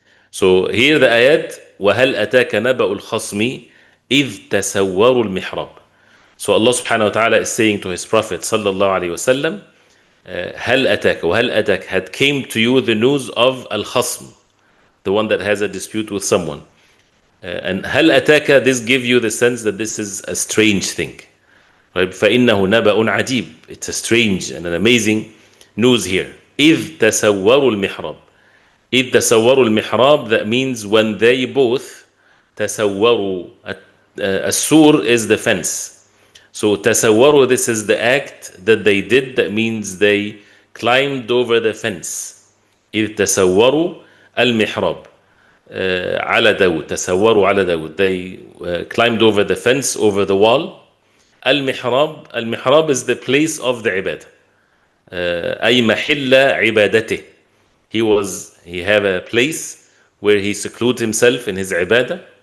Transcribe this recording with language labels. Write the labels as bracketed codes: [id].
[en] So here the ayat, [ar] وَهَلْ أَتَاكَ نَبَأُ الْخَصْمِ إِذْ تَسَوَّرُوا الْمِحْرَابِ. [en] So Allah subhanahu wa ta'ala is saying to his Prophet sallallahu alayhi wa sallam, [ar] هَلْ أَتَاكَ, وَهَلْ أَتَاكَ, [en] had came to you the news of al-khasm, the one that has a dispute with someone. And هَلْ أَتَاكَ, this gives you the sense that this is a strange thing. [ar] Right? فَإِنَّهُ نَبَأٌ عَجِيبٌ. [en] It's a strange and an amazing news here. [ar] إِذْ تَسَوَّرُوا الْمِحْرَابِ. إِذْ تَسَوَّرُوا الْمِحْرَابِ, [en] that means when they both تَسَوَّروا, As-sur is the fence. So tasawwaru, this is the act that they did. That means they climbed over the fence. [ar] إذ تسوروا المحراب على داود. تسوروا على داود. [en] They climbed over the fence, over the wall. [ar] المحراب. [en] المحراب is the place of the ibadah. [ar] أي محل عبادته. [en] He have a place where he secludes himself in his ibadah.